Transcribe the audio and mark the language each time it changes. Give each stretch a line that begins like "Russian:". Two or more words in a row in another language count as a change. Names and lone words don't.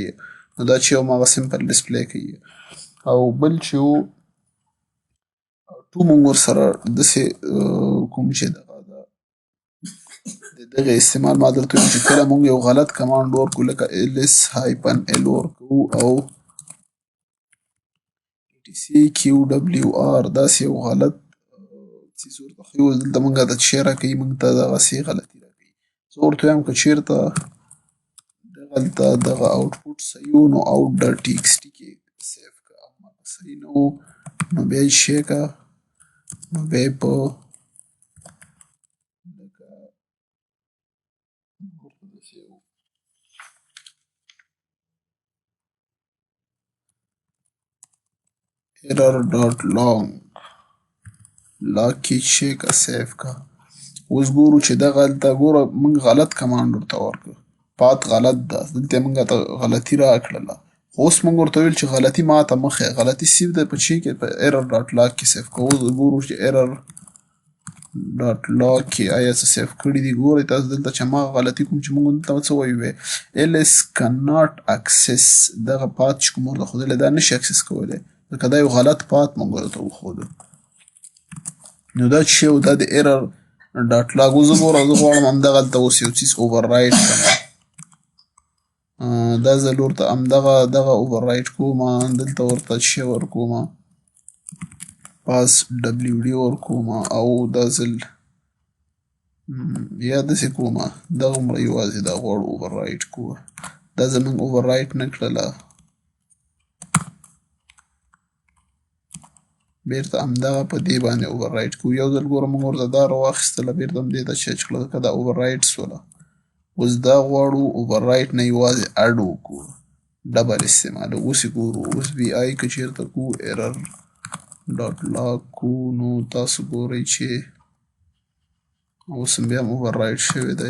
Pashto: نو دا چې یو هماغه
English: simple display
Pashto: کوي. او بل چې و ټو موږ ورسره داسې کوم چې دغه ده د دغې استعمال ما درته ویل چې کله موږ یو غلط کمانډ ورکړو لکه
English: ls hyphen l
Pashto: ورکوو او etc_qwr داسې یو غلط څیز ورته ښیو، دلته موږ ته څه شی راکوي، موږ ته دغسې غلطي راکوي. زه ورته وایم که چېرته دغلته دغه آوټپوټ صحیح و نو
English: out dot t x t
Pashto: کې سیف کړه، او که صحیح نه و نو بیا یې څه شی کړه، نو بیا یې په
English: error dot log
Pashto: کې څه شی کړه سیف کړه. اوس ګورو چې دغلته ګوره موږ غلط کمانډ ورته ورکړ، پات غلط ده، دلته یې موږ ته غلطي راکړله. خو اوس موږ ورته ویل چې غلطي ما ته مه ښیه، غلطي سیف ده په چی کې په
English: error dot log
Pashto: کې سیف کړه. اوس ګورو چې
English: error dot log
Pashto: کې آیا څه سیف کړي دي. ګورئ تاسو دلته چې هماغه غلطي کوم چې موږ دلته څه وایو
English: ls cannot access
Pashto: دغه پات چې کوم ورته ښودلی دا نشي اکسس کولی ځکه دا یو غلط پات موږ ورته وښودو. نو دا چې شی و دا د
English: error dot log
Pashto: و. زه غواړم همدغلته اوس یو څیز
English: over write
Pashto: کړمه. دا ځل ورته همدغه
English: over write
Pashto: کومه، دلته ورته څه شی ورکومه
English: p w d
Pashto: ورکومه او دا ځل یا داسې کومه دغومره یوازې دا غواړو
English: over write
Pashto: کوو. دا زموږ
English: over write
Pashto: نه کړله، بیرته همدغه په دې باندې
English: over write
Pashto: کوو. یو ځل ګوره موږ ورته دا راواخیستله بیرته همدې ته چیچ کړه ځکه دا
English: over write
Pashto: سوله. اوس دا غواړو
English: over write
Pashto: نه یوازې اډ وکړو، ډبل استعمالوو. اوس یې ګورو اوس بی آی که چېرته کوو
English: error dot log
Pashto: کوو نو تاسو ګورئ چې اوس هم بیا هم
English: over write
Pashto: شوې ده.